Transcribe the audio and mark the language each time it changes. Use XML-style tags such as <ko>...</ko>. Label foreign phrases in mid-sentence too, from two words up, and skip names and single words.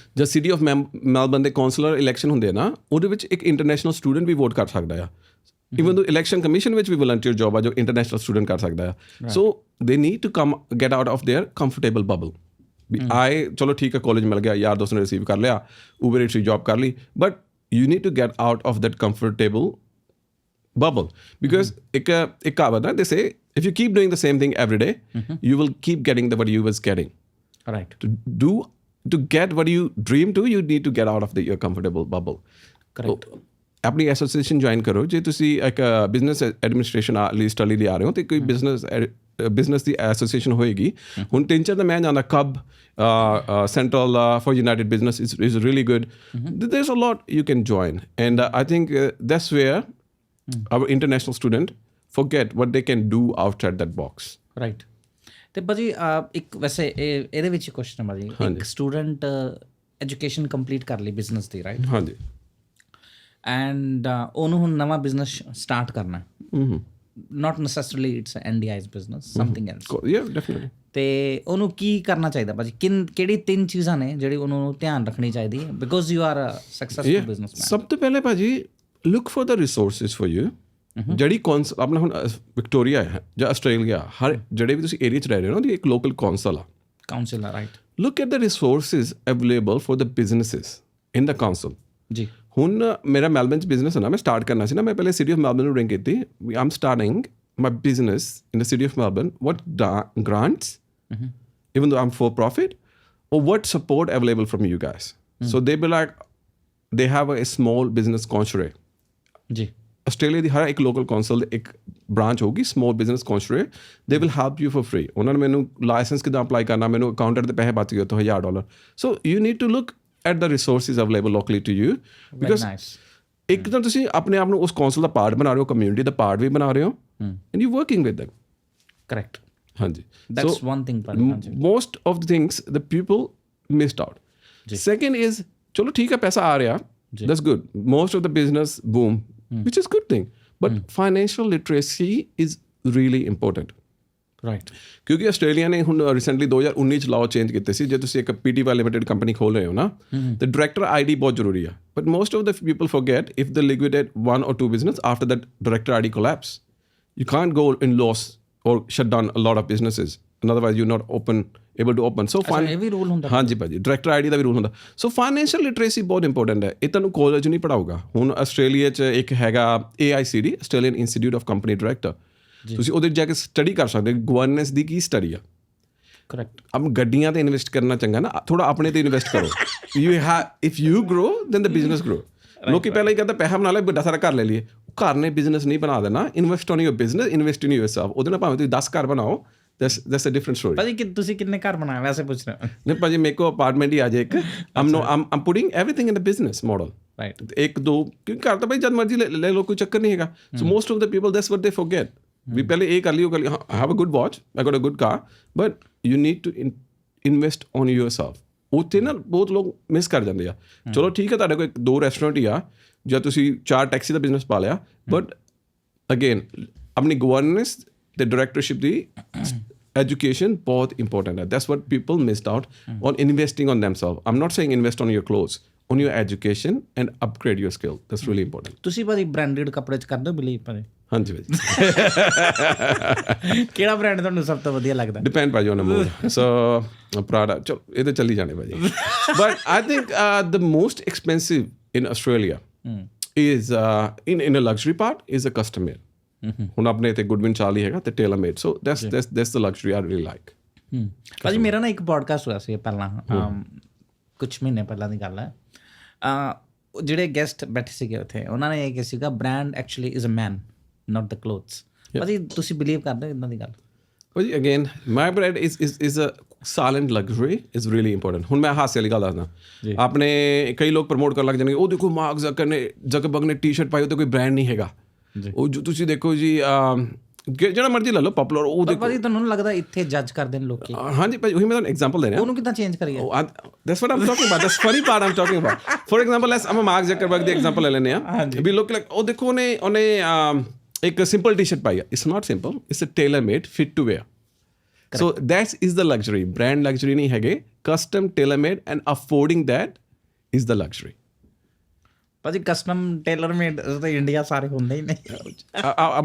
<pa>ਜਦ ਸਿਟੀ ਆਫ ਮੈਲਬਰਨ ਦੇ</pa> <en>councillor election</en> <pa>ਹੁੰਦੇ ਆ ਨਾ, ਉਹਦੇ ਵਿੱਚ ਇੱਕ</pa> <en>international student</en> <pa>ਵੀ ਵੋਟ ਕਰ ਸਕਦਾ ਆ.</pa> <en>even though election commission</en> <pa>ਵਿੱਚ ਵੀ</pa> <en>volunteer job</en> <pa>ਆ ਜੋ</pa> <en>international student</en> <pa>ਕਰ ਸਕਦਾ ਆ.</pa> <en>So they need to come get out of their comfortable bubble.</en> <pa>ਵੀ ਆਏ, ਚਲੋ ਠੀਕ ਹੈ, ਕਾਲਜ ਮਿਲ ਗਿਆ, ਯਾਰ ਦੋਸਤ ਨੇ ਰਿਸੀਵ ਕਰ ਲਿਆ, ਉਬਰ ਈਟਸ ਦੀ ਜੋਬ ਕਰ ਲਈ,</pa> <en>But you need to get out of that comfortable bubble, because</en> <pa>ਇੱਕ ਕਹਾਵਤ ਹੈ,</pa> <en>they say if you keep doing the same thing every day, you will keep getting what you was getting. Right. To get what you dream to, you need to get out of your comfortable bubble. Correct.</en> <pa>ਆਪਣੀ</pa> <en>association join</en> <pa>ਕਰੋ. ਜੇ ਤੁਸੀਂ ਇੱਕ</pa> <en>business administration</en> <pa>ਲਈ ਸਟੱਡੀ ਲਈ ਆ ਰਹੇ ਹੋ, ਤੇ ਕੋਈ ਬਿਜ਼ਨਸ ਦੀ ਐਸੋਸੀਏਸ਼ਨ ਹੋਏਗੀ. ਹੁਣ 3-4 ਤਾਂ ਮੈਂ ਜਾਂਦਾ,</pa> <en>ਕਬ Central for United Business is really good. There's a lot you can join, and I think that's where our international student forget what they can do outside that box. Right.</en> <pa>ਤੇ ਭਾਜੀ ਇੱਕ ਵੈਸੇ ਇਹਦੇ ਵਿੱਚ ਕੁਐਸਚਨ ਹੈ ਭਾਜੀ, ਇੱਕ</pa> <en>student education complete</en> <pa>ਕਰ ਲਈ ਬਿਜ਼ਨਸ ਦੀ, ਰਾਈਟ? ਹਾਂਜੀ. ਐਂਡ ਉਹਨੂੰ ਹੁਣ ਨਵਾਂ</pa> <en>business start</en> <pa>ਕਰਨਾ,</pa> <en>not necessarily it's an NDI's business, something else. Yeah, definitely.</en> <pa>ਤੇ ਉਹਨੂੰ ਕੀ ਕਰਨਾ ਚਾਹੀਦਾ ਭਾਜੀ? ਕਿਹੜੀ 3 ਚੀਜ਼ਾਂ ਨੇ ਜਿਹੜੀ ਉਹਨੂੰ ਧਿਆਨ ਰੱਖਣੀ ਚਾਹੀਦੀ ਹੈ,</pa> <en>because you are a successful businessman?</en> <pa>ਸਭ ਤੋਂ ਪਹਿਲੇ ਭਾਜੀ,</pa> <en>look for the resources for you.</en> <pa>ਜਿਹੜੀ ਆਪਣਾ ਹੁਣ ਵਿਕਟੋਰੀਆ ਹੈ ਜਾਂ ਆਸਟ੍ਰੇਲੀਆ, ਹਰ ਜਿਹੜੇ ਵੀ ਤੁਸੀਂ ਏਰੀਆ 'ਚ ਰਹਿ ਰਹੇ ਹੋ ਨਾ, ਉਹਦੀ ਇੱਕ</pa> <en>local council</en> <pa>ਆ, ਰਾਈਟ?</pa> <en>Look at the resources available for the businesses in the council ਜੀ.</en> <pa>ਹੁਣ ਮੇਰਾ ਮੈਲਬਰਨ 'ਚ ਬਿਜ਼ਨਸ ਹੈ ਨਾ, ਮੈਂ ਸਟਾਰਟ ਕਰਨਾ ਸੀ ਨਾ, ਮੈਂ ਪਹਿਲੇ ਸਿਟੀ ਆਫ ਮੈਲਬਰਨ ਨੂੰ ਰਿੰਗ ਕੀਤੀ,</pa> <en>I am starting my business in the City of Melbourne, what grants, even though I'm for profit, or what support available from you guys? So they be like, they have a small business consulate ਜੀ.</en> <pa>ਆਸਟ੍ਰੇਲੀਆ ਦੀ ਹਰ ਇੱਕ</pa> <en>local council</en> <pa>ਇੱਕ ਬ੍ਰਾਂਚ ਹੋਊਗੀ,</pa> <en>small business consulate. They will help you for free.</en> <pa>ਉਹਨਾਂ ਨੇ ਮੈਨੂੰ ਲਾਇਸੈਂਸ ਕਿੱਦਾਂ ਅਪਲਾਈ ਕਰਨਾ, ਮੈਨੂੰ ਅਕਾਊਂਟੈਂਟ ਦੇ ਪੈਸੇ ਬਚ ਗਏ ਉੱਥੋਂ $1000.</pa> <en>So you need to look at the resources available locally to you, because</en> <pa>ਇੱਕ ਤਾਂ ਤੁਸੀਂ ਆਪਣੇ ਆਪ ਨੂੰ ਉਸ ਕੌਂਸਲ ਦਾ ਪਾਰਟ ਬਣਾ ਰਹੇ ਹੋ, ਕਮਿਊਨਿਟੀ ਦਾ ਪਾਰਟ ਵੀ ਬਣਾ ਰਹੇ ਹੋ,</pa> <en>and you working with them.</en> <pa>ਕਰੈਕਟ. ਹਾਂਜੀ.</pa> <en>That's one thing. Most of the things the people missed out. Second is,</en> <pa>ਚਲੋ ਠੀਕ ਹੈ, ਪੈਸਾ ਆ ਰਿਹਾ,</pa> <en>that's good. Most of the business boom, which is good thing, but financial literacy is really important. Right.</en> <pa>ਕਿਉਂਕਿ ਆਸਟ੍ਰੇਲੀਆ ਨੇ ਹੁਣ ਰੀਸੈਂਟਲੀ 2019 ਚ</pa> <en>law change</en> <pa>ਕੀਤੇ ਸੀ. ਜੇ ਤੁਸੀਂ ਇੱਕ PTY</pa> <en>limited company</en> <pa>ਖੋਲ ਰਹੇ ਹੋ ਨਾ, ਤੇ</pa> <en>director ID</en> <pa>ਬਹੁਤ ਜ਼ਰੂਰੀ ਆ.</pa> <en>But most of the people forget, if they liquidate 1 or 2 business, after that director ID collapse, you can't go in loss or shut down a lot of businesses, and otherwise you're not able to open. So</en> <pa>ਇਹ ਵੀ ਰੂਲ ਹੁੰਦਾ? ਹਾਂਜੀ ਭਾਜੀ,</pa> <en>director ID</en> <pa>ਦਾ ਵੀ ਰੂਲ ਹੁੰਦਾ.</pa> <en>So financial literacy</en> <pa>ਬਹੁਤ ਇੰਪੋਰਟੈਂਟ ਹੈ. ਇਹ ਤੁਹਾਨੂੰ ਕਾਲਜ ਨਹੀਂ ਪੜ੍ਹਾਊਗਾ. ਹੁਣ ਆਸਟ੍ਰੇਲੀਆ 'ਚ ਇੱਕ ਹੈਗਾ AICD, ਆਸਟ੍ਰੇਲੀਅਨ ਇੰਸਟੀਟਿਊਟ ਆਫ ਕੰਪਨੀ ਡਾਇਰੈਕਟਰ. ਤੁਸੀਂ ਉਹਦੇ ਜਾ ਕੇ ਸਟੱਡੀ ਕਰ ਸਕਦੇ ਹੋ ਗਵਰਨੈਂਸ ਦੀ ਕੀ ਸਟੱਡੀ ਆ। ਕਰੈਕਟ। ਅਬ ਗੱਡੀਆਂ ਤੇ ਇਨਵੈਸਟ ਕਰਨਾ ਚੰਗਾ ਨਾ, ਥੋੜਾ ਆਪਣੇ ਤੇ ਇਨਵੈਸਟ ਕਰੋ।</pa> <en>If you grow then the business grow.</en> <pa>ਲੋਕੀ ਪਹਿਲਾਂ ਹੀ ਕਹਿੰਦਾ ਪੈਸਾ ਬਣਾ ਲੈ, ਵੱਡਾ ਸਾਰਾ ਘਰ ਲੈ ਲਈਏ। ਘਰ ਨੇ ਬਿਜ਼ਨਸ ਨਹੀਂ ਬਣਾ ਦੇਣਾ।</pa> <en>Invest on your business, invest in yourself.</en> <pa>ਉਹਦੇ ਨਾਲ ਭਾਵੇਂ ਤੁਸੀਂ 10 ਘਰ ਬਣਾਓ,</pa> <en>that's a different story।</en> <pa>ਭਾਜੀ ਤੁਸੀਂ ਕਿੰਨੇ ਘਰ ਬਣਾਏ ਵੈਸੇ ਪੁੱਛ ਰਹੇ? ਨਹੀਂ ਭਾਜੀ ਮੇਰੇ ਕੋਲ ਅਪਾਰਟਮੈਂਟ ਹੀ ਆ ਜਾਏ ਇੱਕ।</pa> <en>I'm putting everything in the business model।</en> <pa>ਰਾਈਟ। ਇੱਕ ਦੋ ਕਿਉਂਕਿ ਘਰ ਤਾਂ ਭਾਈ ਜਦ ਮਰਜ਼ੀ ਲੈ ਲਓ, ਕੋਈ ਚੱਕਰ ਨਹੀਂ ਹੈਗਾ।</pa> <en>So most of the people that's what they forget।</en> <pa>ਵੀ ਪਹਿਲੇ ਇਹ ਕਰ ਲਈ, ਉਹ ਕਰ ਲਈ।</pa> <en>I have a good watch, I got a good car, but you need to invest on yourself।</en> <pa>ਉੱਥੇ ਨਾ ਬਹੁਤ ਲੋਕ ਮਿਸ ਕਰ ਜਾਂਦੇ ਆ। ਚਲੋ ਠੀਕ ਹੈ, ਤੁਹਾਡੇ ਕੋਲ 2 ਰੈਸਟੋਰੈਂਟ ਹੀ ਆ ਜਾਂ ਤੁਸੀਂ 4 ਟੈਕਸੀ ਦਾ ਬਿਜ਼ਨਸ ਪਾ ਲਿਆ,</pa> <en>But again</en> <pa>ਆਪਣੀ ਗਵਰਨੈਂਸ ਤੇ ਡਾਇਰੈਕਟਰਸ਼ਿਪ ਦੀ education ਬਹੁਤ important ਹੈ।</pa> <en>That's what people missed out on investing on themselves। I'm not saying invest on your clothes, on your education and upgrade your skill। That's really important।</en> <pa>ਤੁਸੀਂ ਭਾਜੀ ਬ੍ਰਾਂਡਡ ਕੱਪੜੇ 'ਚ ਕਰਦੇ ਹੋ ਬਿਲੀਵ ਭਾਜੀ? ਹਾਂਜੀ ਭਾਜੀ। ਕਿਹੜਾ ਬ੍ਰਾਂਡ ਤੁਹਾਨੂੰ ਸਭ ਤੋਂ ਵਧੀਆ ਲੱਗਦਾ?</pa> <en>Depend ਭਾਜੀ on the mood। So Prada,</en> <pa>ਚਲੋ ਇਹ ਤਾਂ ਚੱਲੀ ਜਾਣੇ ਭਾਜੀ।</pa> <en>But I think the most expensive in Australia is in a luxury part is a custom made।</en> <pa>ਹੁਣ ਆਪਣੇ ਇੱਥੇ ਗੁਡਵਿਨ ਚਾਰਲੀ ਹੈਗਾ ਤੇ</pa> <en>tailor made. ਸੋ that's the luxury I really like।</en> <pa>ਭਾਜੀ ਮੇਰਾ ਨਾ ਇੱਕ ਪੋਡਕਾਸਟ ਹੋਇਆ ਸੀ ਪਹਿਲਾਂ, ਕੁਛ ਮਹੀਨੇ ਪਹਿਲਾਂ ਦੀ ਗੱਲ ਹੈ। ਜਿਹੜੇ ਗੈਸਟ ਬੈਠੇ ਸੀਗੇ ਉੱਥੇ, ਉਹਨਾਂ ਨੇ ਇਹ ਕਿਹਾ ਸੀਗਾ</pa> <en>brand actually is a man not the clothes.</en> <pa>ਭਾਜੀ ਤੁਸੀਂ ਬਿਲੀਵ ਕਰਦੇ ਹੋ ਇੱਦਾਂ ਦੀ ਗੱਲ? ਭਾਜੀ</pa> <en>Again my brand is a silent luxury is really important.</en> <pa>ਹੁਣ ਮੈਂ ਹਾਸੇ ਵਾਲੀ ਗੱਲ ਦੱਸਦਾ, ਆਪਣੇ ਕਈ ਲੋਕ ਪ੍ਰਮੋਟ ਕਰਨ ਲੱਗ ਜਾਣਗੇ, ਉਹ ਦੇਖੋ ਮਾਰਕ ਜ਼ਕਰਬਰਗ ਨੇ ਟੀ-ਸ਼ਰਟ ਪਾਈ, ਉਹ ਤੇ ਕੋਈ ਬ੍ਰਾਂਡ ਨਹੀਂ ਹੈਗਾ। ਉਹ ਜੋ ਤੁਸੀਂ ਦੇਖੋ ਜੀ ਜਿਹੜਾ ਮਰਜ਼ੀ ਲੈ ਲਓ ਪਾਪੂਲਰ, ਉਹ ਦੇਖੋ। ਭਾਜੀ ਤੁਹਾਨੂੰ ਲੱਗਦਾ ਇੱਥੇ ਜੱਜ ਕਰਦੇ ਨੇ ਲੋਕੀ? ਹਾਂਜੀ ਭਾਜੀ, ਉਹੀ ਮੈਂ ਤੁਹਾਨੂੰ ਐਗਜ਼ਾਮਪਲ ਦੇ ਰਿਹਾ। ਉਹਨੂੰ ਕਿੱਦਾਂ ਚੇਂਜ ਕਰੀਏ?</pa> <en>That's what I'm talking about। That's funny part I'm talking about। For example, I'm</en> <pa>ਮਾਰਕ ਜ਼ਕਰਬਰਗ ਦੀ ਐਗਜ਼ਾਮਪਲ ਲੈ ਲੈਂਦੇ ਆ। ਵੀ ਲੋਕ ਉਹ ਦੇਖੋ ਉਹਨੇ ਇੱਕ ਸਿੰਪਲ ਟੀ-ਸ਼ਰਟ ਪਾਈ ਆ।</pa> <en>It's not simple, it's a tailor made fit to wear. So that is the luxury. brand luxury</en> <pa>ਨਹੀਂ ਹੈਗੇ,</pa> <en>custom tailor made and affording that is the luxury.</en> <pa>ਭਾਜੀ</pa> <en>custom tailor made</en> <pa>ਤਾਂ ਇੰਡੀਆ ਸਾਰੇ ਹੁੰਦੇ ਹੀ ਨਹੀਂ।</pa>